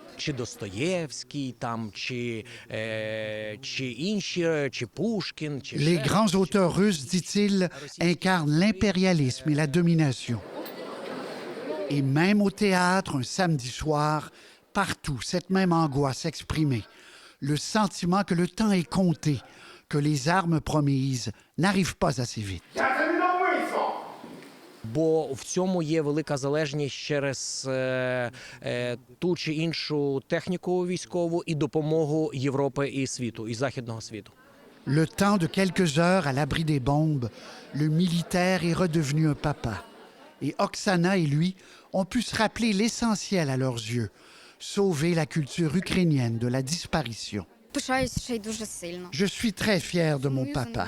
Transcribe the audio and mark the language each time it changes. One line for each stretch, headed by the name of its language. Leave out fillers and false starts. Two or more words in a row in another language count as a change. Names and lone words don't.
French: Les grands auteurs russes, dit-il, incarnent l'impérialisme et la domination. Et même au théâtre, un samedi soir, partout, cette même angoisse exprimée. Le sentiment que le temps est compté, que les armes promises n'arrivent pas assez vite.
Ukrainian: Бо в цьому є велика залежність через ту чи іншу техніку військову і допомогу Європи і світу, і Західного світу.
French: Le temps de quelques heures à l'abri des bombes, le militaire est redevenu un papa. Et Oksana et lui ont pu se rappeler l'essentiel à leurs yeux, sauver la culture ukrainienne de la disparition. Je suis très fier de mon papa.